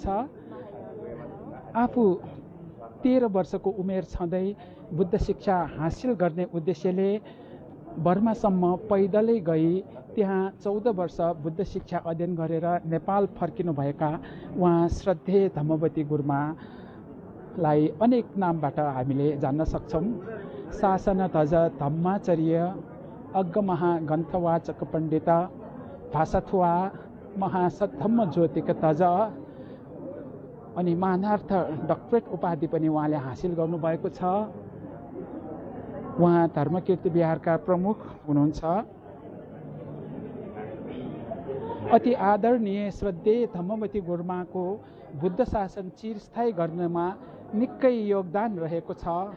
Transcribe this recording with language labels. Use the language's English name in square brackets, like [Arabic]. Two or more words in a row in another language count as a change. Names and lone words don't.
[Nepali] आफू 13 वर्षको उमेर छँदै बुद्ध शिक्षा हासिल गर्ने उद्देश्यले बर्मासम्म पैदलै गई त्यहाँ 14 वर्ष बुद्ध शिक्षा अध्ययन गरेर नेपाल फर्किनुभएका उहाँ श्रद्धेय धम्मवती गुरुमालाई अनेक नामबाट हामीले जान्न सक्छौँ। शासन ध्वज धम्माचार्य, अग्गमहा ग्रन्थवाचक पण्डित, भाषाथुवा, महासद्धम्म ज्योतिक तज अनि मानार्थ डक्टरेट उपाधि पनि उहाँले हासिल गर्नुभएको छ। उहाँ धर्मकीर्ति विहारका प्रमुख हुनुहुन्छ। अति आदरणीय श्रद्धेय धम्मवती गुरुमाको बुद्ध शासन चिरस्थायी गर्नमा निकै योगदान रहेको छ।